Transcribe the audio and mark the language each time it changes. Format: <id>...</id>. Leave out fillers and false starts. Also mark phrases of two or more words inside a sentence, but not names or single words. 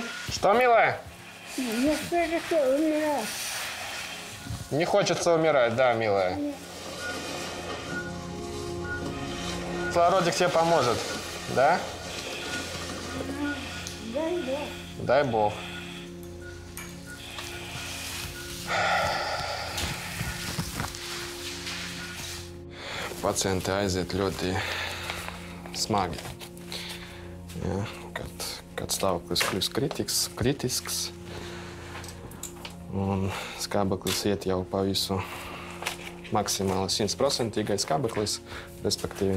<ru>Что, милая? Мне хочется умирать. Не хочется умирать, да, милая. Кислородик тебе поможет, да? Дай Бог. Дай Бог.</ru> <lv>Pacienti aiziet ļoti smagi. Ja, kad stāvoklis kļūst kritisks un skābeklis iet jau pa visu maksimāli 100% skābeklis, respektīvi.</lv>